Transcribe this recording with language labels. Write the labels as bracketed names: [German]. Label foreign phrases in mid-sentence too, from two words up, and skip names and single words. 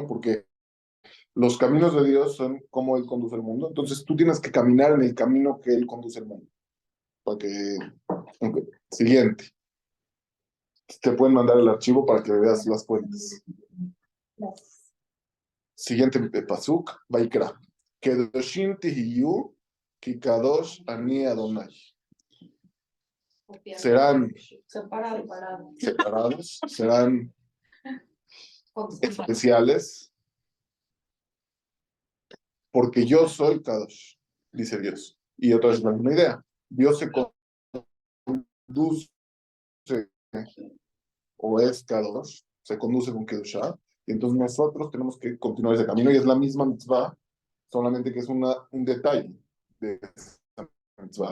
[Spanish] Porque los caminos de Dios son cómo Él conduce el mundo. Entonces tú tienes que caminar en el camino que Él conduce el mundo. Okay. Siguiente. Te pueden mandar el archivo para que veas las fuentes. Siguiente pasuk, Vaikra. [Hebrew] קדשים תהיו כי קדוש אני ה. [Spanish] Serán separados, serán especiales, porque yo soy Kadosh, dice Dios. Y otra vez la misma idea. Dios se conduce, o es Kadosh, se conduce con Kedushah, y entonces nosotros tenemos que continuar ese camino, y es la misma mitzvah, solamente que es un detalle de esa mitzvah.